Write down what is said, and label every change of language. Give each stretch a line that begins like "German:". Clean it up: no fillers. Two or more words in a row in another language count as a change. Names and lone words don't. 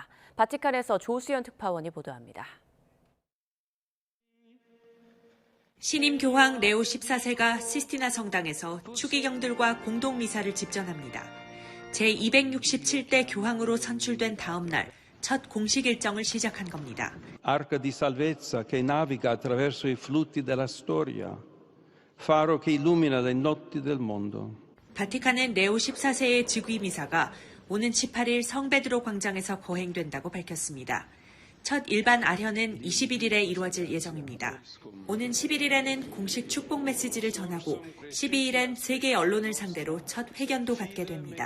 Korean: 바티칸에서 조수연 특파원이 보도합니다. 신임 교황 레오 14세가 시스티나 성당에서 추기경들과 공동 미사를 집전합니다. 제267대 교황으로 선출된 다음 날 첫 공식 일정을 시작한 겁니다.
Italian: Arca di salvezza che naviga attraverso i flutti della storia, faro che illumina le notti del mondo.
Korean: 바티칸은 레오 14세의 즉위 미사가 오는 18일 성 베드로 광장에서 거행된다고 밝혔습니다. 첫 일반 아련은 21일에 이루어질 예정입니다. 오는 11일에는 공식 축복 메시지를 전하고 12일엔 세계 언론을 상대로 첫 회견도 갖게 됩니다.